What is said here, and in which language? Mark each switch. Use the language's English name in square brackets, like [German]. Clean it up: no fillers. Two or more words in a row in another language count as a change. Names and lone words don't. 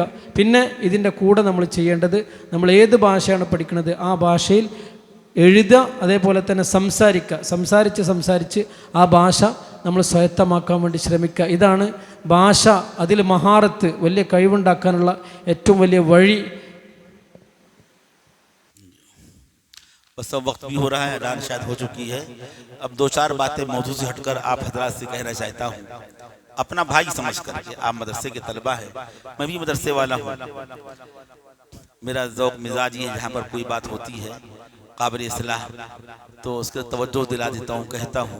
[Malayalam] പിന്നെ ഇതിൻ്റെ കൂടെ നമ്മൾ ചെയ്യേണ്ടത്, നമ്മൾ ഏത് ഭാഷയാണ് പഠിക്കുന്നത് ആ ഭാഷയിൽ എഴുതുക, അതേപോലെ തന്നെ സംസാരിച്ച് ആ ഭാഷ നമ്മൾ സ്വായത്തമാക്കാൻ വേണ്ടി ശ്രമിക്കുക. ഇതാണ് ഭാഷ, അതിൽ മഹാറത്ത്, വലിയ കഴിവുണ്ടാക്കാനുള്ള ഏറ്റവും വലിയ വഴി. [Hindi] बस अब वक्त भी हो रहा है, अज़ान शायद हो चुकी है. अब 2-4 बातें मौजू से हटकर आप हजरात से कहना चाहता हूँ. अपना भाई समझ कर के, आप मदरसे के तलबा है, मैं भी मदरसे वाला हूँ. मेरा ज़ौक़ मिजाज ये, जहाँ पर कोई बात होती है काबिल इस्लाह तो उसके तवज्जो दिला देता हूँ, कहता हूँ.